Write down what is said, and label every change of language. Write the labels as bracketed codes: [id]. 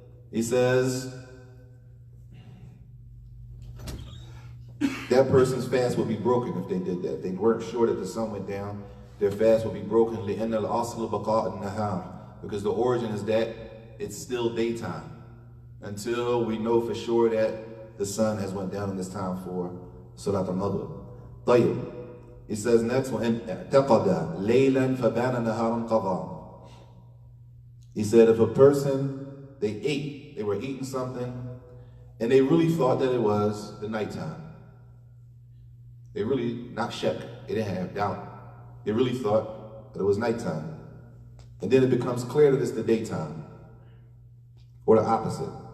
[en] He says, that person's fast would be broken if they did that. If they weren't sure that the sun went down, their fast would be broken. [ar] لأن الأصل بقاء النهار. [en] Because the origin is that it's still daytime until we know for sure that the sun has went down in this time for Salat al-Maghrib. [ar] طيب. [en] He says next one, [ar] اعتقد ليلا فبان نهارا قضاء. [en] He said if a person, they were eating something, and they really thought that it was the nighttime. They really, not shak, they didn't have doubt. They really thought that it was nighttime. And then it becomes clear that it's the daytime. Or the opposite.